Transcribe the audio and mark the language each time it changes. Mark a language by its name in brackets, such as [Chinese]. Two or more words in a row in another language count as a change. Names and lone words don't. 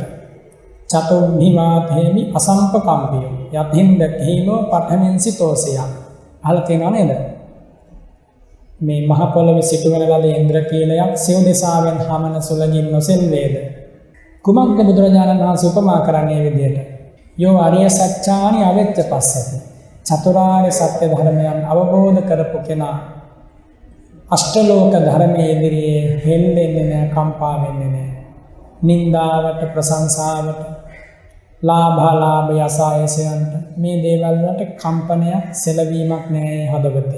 [Pali] චතුම්භිමාතේමි අසම්පකම්පිය යතින්ද කීලෝ පඨමෙන්සි තෝසය. [Sinhala] අහලා තියෙනව නේද? මේ මහ පොළොවේ සිටුවන ලද ඉන්ද්‍රකීලයක් සිව් දිසාවෙන් හමන සුළඟින් නොසෙල්වේද? කුමක්ද බුදුරජාණන් වහන්සේ උපමා කරන්නේ විදියට? [Pali] යෝ අරිය සත්‍යානි අවෙච්ච පස්සති. [Sinhala] චතුරාර්ය සත්‍ය ධර්මයන් අවබෝධ කරපු කෙනා අෂ්ටලෝක ධර්මයේ ඉදිරියේ හෙල්ලෙන්නේ නැහැ, කම්පා වෙන්නේ නැහැ. නින්දාවට, ප්‍රශංසාවට, ලාභ යසායසයන්ට මේ දේවල් වලට කම්පනයක්, සෙලවීමක් නැහැ හදවතේ.